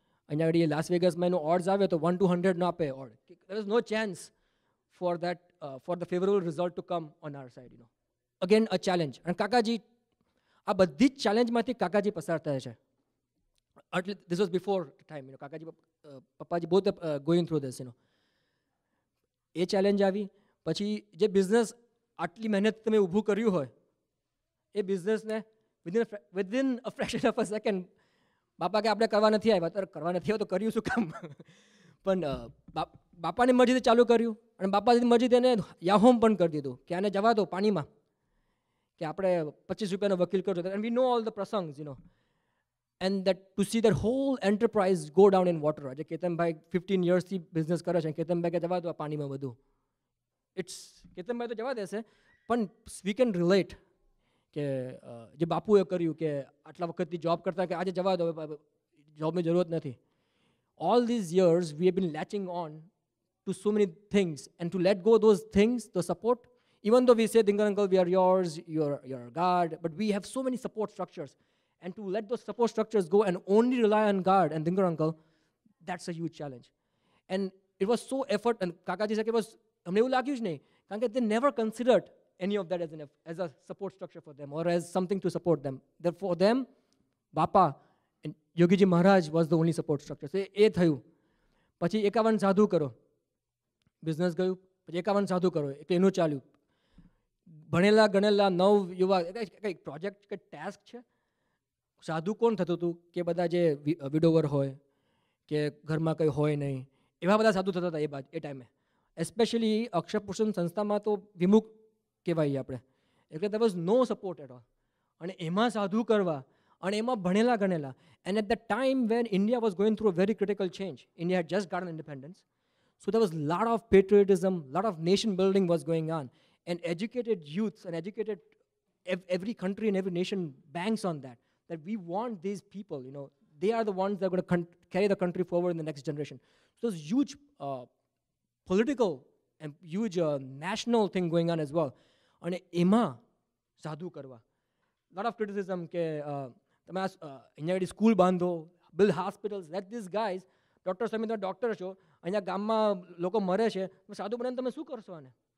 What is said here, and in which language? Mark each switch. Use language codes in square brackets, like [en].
[gu] અહીંયા આગળ લાસ વેગસમાં એનું odds આવે તો 1 to 100 ન આપે odd. [en] There is no chance for that, for the favorable result to come on our side. Again a challenge. And [gu] કાકાજી, આ બધી જ ચેલેન્જમાંથી કાકાજી પસાર થયા છે. [en] This was before time. કાકાજી, પપ્પાજી both going through this. [gu] A challenge આવી. પછી જે બિઝનેસ આટલી મહેનત તમે ઊભું કર્યું હોય, એ બિઝનેસને [en] within a fraction of a second [gu] બાપા કે આપણે કરવા નથી આવ્યા, તો કરવા નથી આવ્યા તો કર્યું શું કામ? પણ બાપાની મરજીથી ચાલુ કર્યું અને બાપાની મરજીથી એને યાહોમ પણ કરી દીધું કે આને જવા દો પાણીમાં, કે આપણે 25 રૂપિયાનો વકીલ કરજો. [en] And we know all the prasangs, and that to see that whole enterprise go down in water. [gu] આજે કેતનભાઈ 15 yearsથી બિઝનેસ કરે છે, કેતનભાઈ કે જવા દો આ પાણીમાં બધું. કેતનભાઈ તો જવા દેશે, પણ [en] we can relate [gu] કે જે બાપુએ કર્યું કે આટલા વખતથી જોબ કરતા કે આજે જવા દો, જોબની જરૂરત નથી. [en] All these years we have been latching on to so many things, and to let go those things, the support, even though we say, Dingar uncle, we are yours, you're our guard, but we have so many support structures, and to let those support structures go and only rely on guard and Dingar uncle, that's a huge challenge. And it was so effort, and Kakaji said it was, [hi] हमने [gu] એવું લાગ્યું જ નહીં, કારણ કે [en] they never considered any of that as a support structure for them or as something to support them. For them, Bapa and Yogiji Maharaj was the only support structure. So [gu] એ થયું. પછી 51 સાધુ કરો, બિઝનેસ ગયું, પછી 51 સાધુ કરો, એટલે એનું ચાલ્યું. ભણેલા ગણેલા નવ યુવા, કંઈ પ્રોજેક્ટ, કંઈ ટાસ્ક છે. સાધુ કોણ થતું હતું કે બધા જે વિડોવર હોય કે ઘરમાં કંઈ હોય નહીં, એવા બધા સાધુ થતા હતા એ ટાઈમે. એસ્પેશિયલી અક્ષરપુરુષોત્તમ સંસ્થામાં તો વિમુખ કહેવાય આપણે, એટલે [en] there was no support at all. [gu] અને એમાં સાધુ કરવા અને એમાં ભણેલા ગણેલા. [en] And at that time when India was going through a very critical change, India had just gotten independence, so there was a lot of patriotism, a lot of nation building was going on, and educated youths and educated every country and every nation banks on that we want these people, they are the ones that are going to carry the country forward in the next generation. So there's huge political and huge national thing going on as well. [gu] અને એમાં સાધુ કરવા, [en] lot of criticism [gu] કે તમે અહીંયા આગળ school બાંધો, [en] build hospitals, let these guys, [gu] doctor Samit doctor છો, અહીંયા ગામમાં લોકો મરે છે, સાધુ બને તમે શું કરશો આને?